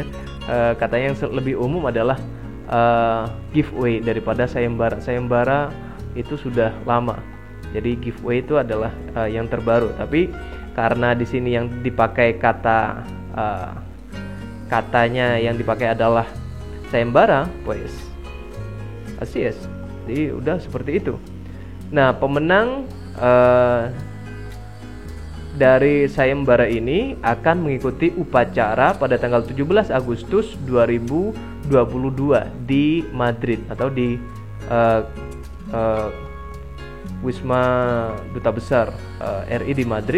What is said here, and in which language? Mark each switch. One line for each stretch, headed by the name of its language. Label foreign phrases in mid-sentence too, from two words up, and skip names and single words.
Indonesian: Katanya yang lebih umum adalah giveaway daripada sayembara. Sayembara itu sudah lama, jadi giveaway itu adalah yang terbaru. Tapi karena di sini yang dipakai katanya yang dipakai adalah sayembara,
Spanish: pues así es.
Indonesian: Jadi udah seperti itu. Nah, pemenang dari sayembara ini akan mengikuti upacara pada tanggal 17 Agustus 2022 di Madrid atau di Wisma Duta Besar RI di Madrid.